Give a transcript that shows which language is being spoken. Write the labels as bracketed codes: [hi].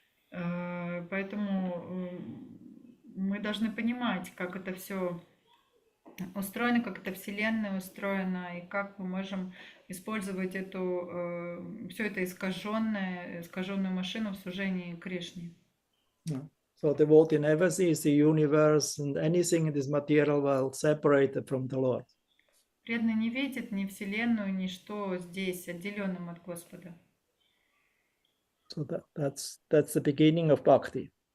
[ru] Поэтому мы должны понимать, как это все устроено, как эта Вселенная устроена, и как мы можем использовать все это искаженную машину в служении Кришне. [en] So the devotee never sees the universe and anything in this material world separated from the Lord. [ru] Преданный не видит ни Вселенную, ни что здесь отделенным от Господа. [en] So that's the beginning of bhakti.